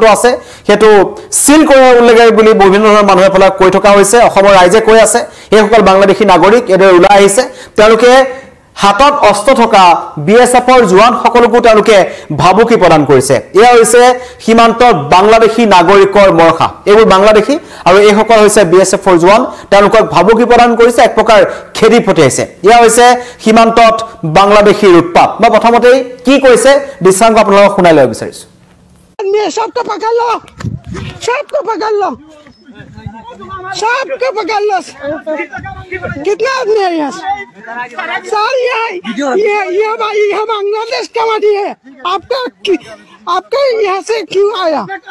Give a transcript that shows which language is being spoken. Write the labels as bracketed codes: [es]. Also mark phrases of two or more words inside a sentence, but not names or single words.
[as] আছে হেতু সিল কৰা উল্লেখ বুলি বিভিন্ন ধৰণৰ মানুহে ফলা কৈ থকা হৈছে অসমৰ ৰাইজে কৈ আছে এইসকল বাংলাদেশী নাগৰিক এদের ওলাই আহিছে তেওঁলোকে হাতত অস্ত্ৰ থকা বিএছএফৰ জোৱান সকলকো তেওঁলোকে ভাবুকি প্ৰদান কৰিছে এয়া হৈছে সীমান্তৰ বাংলাদেশী নাগৰিকৰ মৰখা এইবোৰ বাংলাদেশী আৰু এই সকল হৈছে বিএছএফৰ জোৱান তেওঁলোকক ভাবুকি প্ৰদান কৰিছে এক প্ৰকাৰ খেদি পঠিয়াইছে এয়া হৈছে সীমান্তত বাংলাদেশীৰ উৎপাত মই প্ৰথমতে কি কৈছে দৃশ্যাংক আপোনালোকক শুনাই লৈ বিচাৰিছো [hi] सबको पकड़ लो सबको पकड़ लो कितना आदमी है यहाँ सर ये बांग्लादेश का माटी है आपका यहाँ से क्यों आया